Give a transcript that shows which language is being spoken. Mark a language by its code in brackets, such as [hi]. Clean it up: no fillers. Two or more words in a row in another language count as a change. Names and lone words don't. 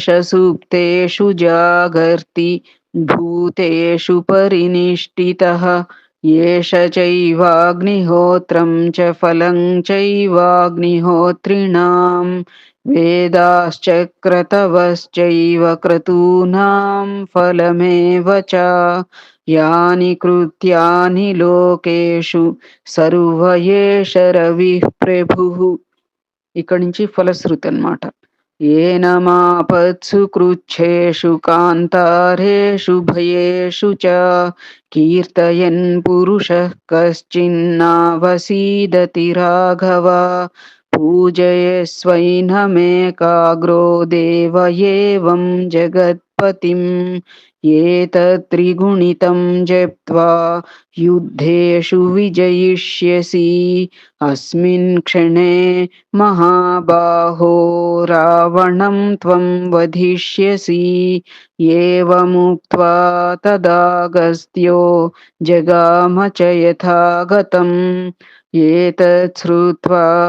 [sa] सुप्तेषु जागर्ति भूतेषु परिनिष्ठितः येष चैवाग्निहोत्रं च फलं चैवाग्निहोत्रिणाम् वेदाश्च क्रतवश्चैव क्रतूनां फलमेव च यानि कृत्यानि लोकेषु सर्व एष रविः प्रभुः. [te] ఇక్కడి నుంచి ఫలశ్రుతి అన్నమాట. [sa] ఏనమాపత్సు కృచ్ఛేషు కాంతారేషు భయేషు చ కీర్తయన్ పురుషః కశ్చిన్నావసీదతి రాఘవ పూజయస్వైనమేకాగ్రో దేవ ఏవం జగత్పతిం ఏతత్త్రిగుణితం జప్త్వా యుద్ధేషు విజయిష్యసి अस्मिन् क्षणे महाबाहो रावणं त्वं वधिष्यसि एवमुक्त्वा तदागस्त्यो जगाम च यथागतम् एतत् श्रुत्वा